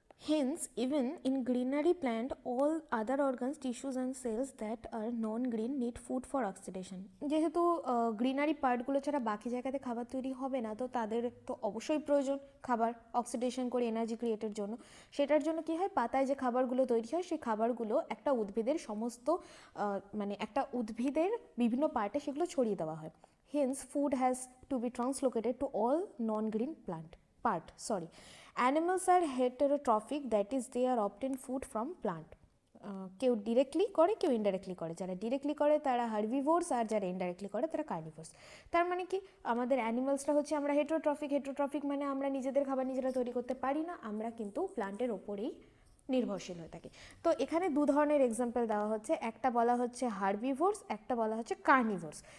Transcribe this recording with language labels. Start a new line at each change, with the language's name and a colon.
English: Hence, even in greenery plant, all other organs, tissues and cells that are non-green need food for oxidation.
Bangla: যেহেতু greenery পার্টগুলো ছাড়া বাকি জায়গাতে খাবার তৈরি হবে না, তো তাদের তো অবশ্যই প্রয়োজন খাবার অক্সিডেশন করে এনার্জি ক্রিয়েটের জন্য। সেটার জন্য কি হয়, পাতায় যে খাবারগুলো তৈরি হয় সেই খাবারগুলো একটা উদ্ভিদের সমস্ত মানে একটা উদ্ভিদের বিভিন্ন পার্টে সেগুলো ছড়িয়ে দেওয়া হয়।
English: Hence, food has to be translocated to all non-green part. Animals are heterotrophic, that is they are obtain food from plant.
Bangla: কেউ ডিরেক্টলি করে, কেউ ইনডাইরেক্টলি করে। যারা ডিরেক্টলি করে তারা হার্বিভোরস, আর যারা ইনডাইরেক্টলি করে তারা কার্নিভোরস। তার মানে কি, আমাদের অ্যানিমালসটা হচ্ছে আমরা হেটেরোট্রফিক মানে আমরা নিজেদের খাবার নিজেরা তৈরি করতে পারি না, আমরা কিন্তু প্লান্টের ওপরেই নির্ভরশীল হয়ে থাকি। তো এখানে দু ধরনের এক্সাম্পল দেওয়া হচ্ছে, একটা বলা হচ্ছে হার্বিভোরস, একটা বলা হচ্ছে কার্নিভোরস।